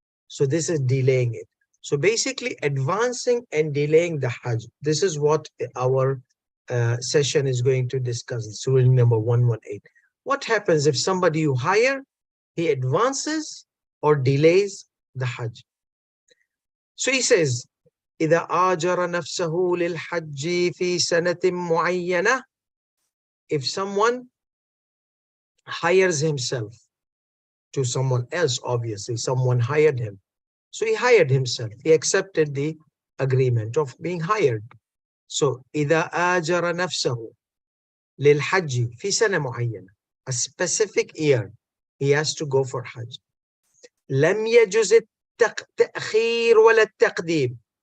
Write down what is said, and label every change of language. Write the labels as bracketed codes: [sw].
[en] So this is delaying it. So basically advancing and delaying the Hajj. This is what our session is going to discuss. It's rule number 118. What happens if somebody you hire, he advances or delays the Hajj? So he says, [ar] إذا آجر نفسه للحج في سنة معينة. [en] If someone hires himself to someone else, obviously someone hired him. So he hired himself. He accepted the agreement of being hired. So [ar] إذا آجر نفسه للحج في سنة معينة, [en] a specific year, he has to go for Hajj. [ar] لم يجوز التأخير ولا التقديم.